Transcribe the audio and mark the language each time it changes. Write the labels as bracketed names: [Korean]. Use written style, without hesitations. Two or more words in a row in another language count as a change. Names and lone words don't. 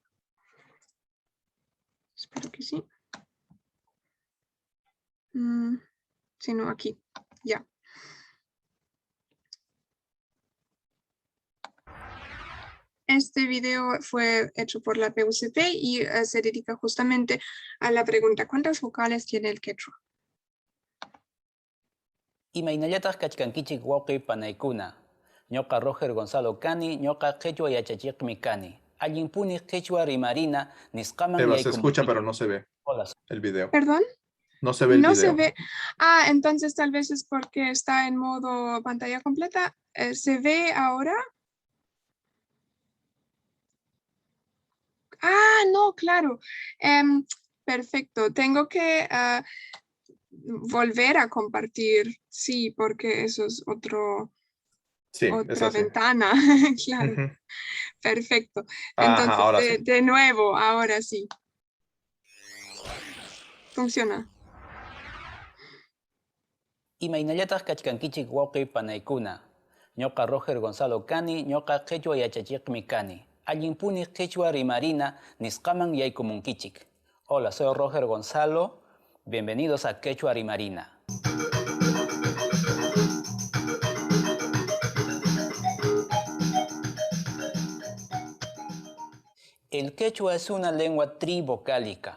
[Spanish] Espero que sí. Si no, aquí, ya. Este video fue hecho por la PUCP y se dedica justamente a la pregunta: ¿cuántas vocales tiene el quechua? [Quechua] Imaynallataq kachkankichik wawqi panaykuna. Ñoqa Roger Gonzalo kani, ñoqa quechua yachachiqmi kani. Allinpuni quechua rimarina nisqaman [Spanish] Eva, se escucha pero no se ve el video. ¿Perdón? No se ve el No video. se ve. Entonces tal vez es porque está en modo pantalla completa. ¿Se ve ahora? No, claro. Perfecto. Tengo que volver a compartir. Sí, porque eso es Sí, otra es así. ventana. Claro. Perfecto. Ajá, Entonces, ahora sí. de nuevo, ahora sí. Funciona. [Quechua] Imaynallataq kachkankichik wawqi panaykuna. Ñoqa Roger Gonzalo kani, ñoqa quechua yachachiqmi kani. Allinpuni quechua rimarina nisqaman yaykumunkichik. [Spanish] Hola, soy Roger Gonzalo. Bienvenidos a Quechua Rimarina. El quechua es una lengua trivocálica.